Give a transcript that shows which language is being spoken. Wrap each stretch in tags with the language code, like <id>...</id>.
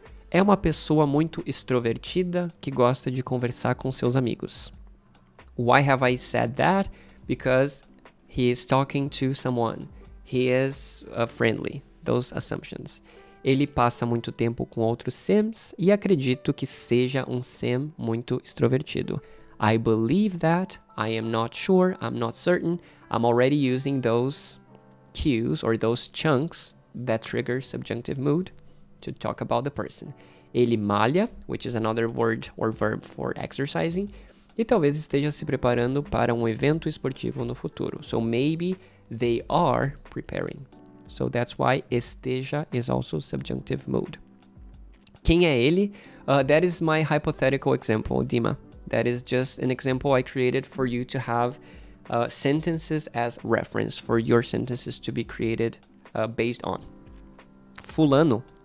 <pt>É uma pessoa muito extrovertida que gosta de conversar com seus amigos.</pt> <en>Why have I said that? Because he is talking to someone. He is friendly. Those assumptions.</en> <pt>Ele passa muito tempo com outros Sims e acredito que seja um Sim muito extrovertido.</pt> <en>I believe that. I am not sure. I'm not certain. I'm already using those cues or those chunks that trigger subjunctive mood to talk about the person.</en> <pt>Ele malha,</pt> <en>which is another word or verb for exercising,</en> <pt>e talvez esteja se preparando para um evento esportivo no futuro.</pt> <en>So maybe they are preparing. So that's why esteja is also subjunctive mood.</en> <pt>Quem é ele?</pt> <en>That is my hypothetical example, Dima. That is just an example I created for you to have sentences as reference for your sentences to be created based on. Fulano.</en>